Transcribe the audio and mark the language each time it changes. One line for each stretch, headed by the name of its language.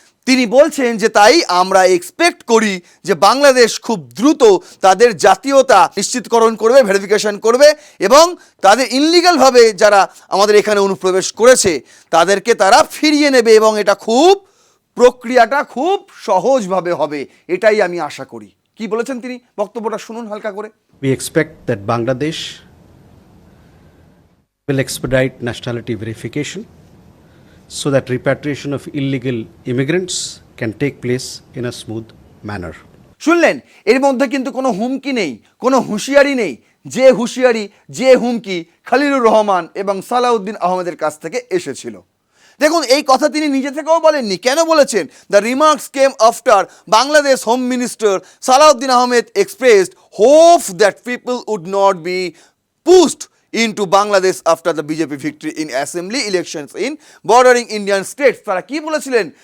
Bangla: তিনি বলছেন যে তাই আমরা এক্সপেক্ট করি যে বাংলাদেশ খুব দ্রুত তাদের জাতীয়তা নিশ্চিতকরণ করবে, ভেরিফিকেশন করবে, এবং তাদের ইনলিগালভাবে যারা আমাদের এখানে অনুপ্রবেশ করেছে তাদেরকে তারা ফিরিয়ে নেবে, এবং এটা প্রক্রিয়াটা খুব সহজভাবে হবে, এটাই আমি আশা করি। কি বলেছেন তিনি, বক্তব্যটা শুনুন হালকা করে।
English: We expect that Bangladesh will expedite nationality verification so that repatriation of illegal immigrants can take place in a smooth manner.
Bangla: শুনলেন, এর মধ্যে কিন্তু কোনো হুমকি নেই, কোনো হুঁশিয়ারি নেই। যে হুঁশিয়ারি, যে হুমকি খলিলুর রহমান এবং সালাউদ্দিন আহমেদের কাছ থেকে এসেছিল। দেখুন, এই কথা তিনি নিজে থেকেও বলেননি। কেন বলেছেন?
English: The remarks came after Bangladesh home minister Salahuddin Ahmed expressed hope that people would not be pushed into Bangladesh after the BJP victory in assembly elections in bordering Indian states.
Bangla: তারা কি বলেছিলেন?